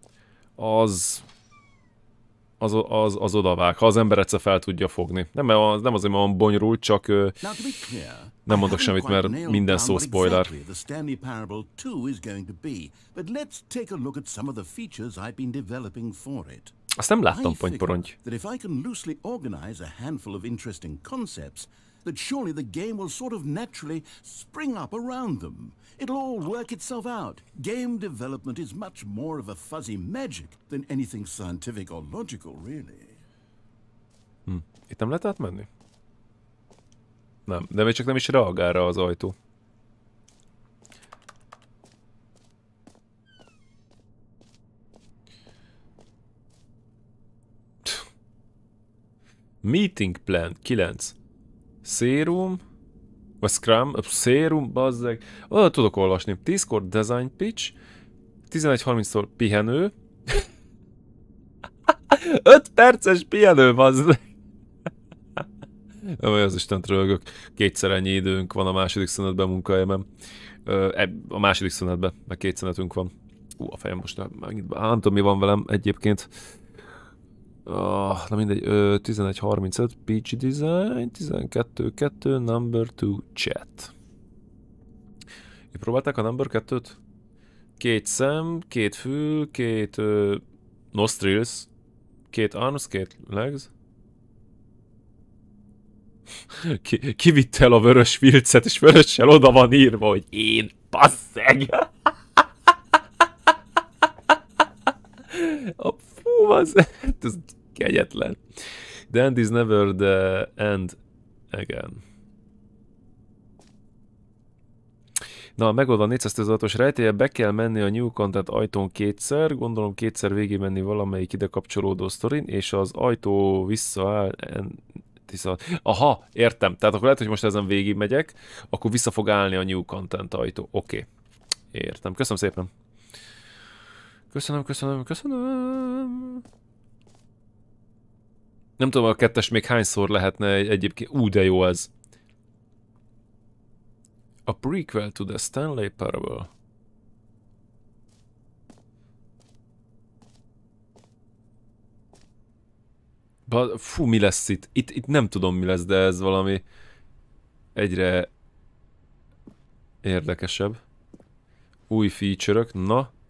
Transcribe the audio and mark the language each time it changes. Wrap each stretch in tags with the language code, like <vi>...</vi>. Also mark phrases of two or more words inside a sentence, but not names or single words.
<hu>Az odavág, ha az ember egyszer fel tudja fogni. Nem azért, mert van bonyolult, csak nem mondok semmit, mert minden szó spoiler. Azt nem láttam, Pontyporonty.</hu> <en>That surely the game will sort of naturally spring up around them. It'll all work itself out. Game development is much more of a fuzzy magic than anything scientific or logical, really.</en> <hu>Itt nem lehet átmenni? Nem, de még csak nem is reagál rá az ajtó.</hu> <en>Meeting plan 9. Serum,</en> <hu>vagy Scrum, Serum, bazzeg. Oda tudok olvasni. 10-kor</hu> <en>design pitch,</en> <hu>11:30-tól pihenő. 5 perces pihenő, bazzeg. Az Istent röhögök. Kétszer ennyi időnk van a második szünetben munkahelyemen. A második szünetben, meg 2 szünetünk van. A fejem most nem tudom mi van velem egyébként. Na mindegy, 11.35</hu> <en>PG Design,</en> <hu>12.2</hu> <en>Number 2 Chat.</en> <hu>Próbálták a Number 2-t? 2 szem, 2 fül,</hu> <en>2 nostrils, 2 arms, 2 legs.</en> <hu>Kivitte el a vörös filcet, és vörössel oda van írva, hogy én, basszeg! Fú, basszeg! Ez kegyetlen.</hu> <en>The end is never the end again.</en> <hu>Na, megoldva a 416-os rejtélye, be kell menni a New Content ajtón 2-szer, gondolom 2-szer végig menni valamelyik ide kapcsolódó sztorin, és az ajtó visszaáll... Aha, értem. Tehát akkor lehet, hogy most ezen végig megyek, akkor vissza fog állni a New Content ajtó. Oké. Értem. Köszönöm szépen. Köszönöm. Nem tudom, a 2-es még hányszor lehetne egyébként... de jó ez.</hu> <en>A prequel to the Stanley Parable.</en> <hu>Fú, mi lesz itt? Itt nem tudom, mi lesz, de ez valami egyre érdekesebb. Új feature-ök, na.</hu>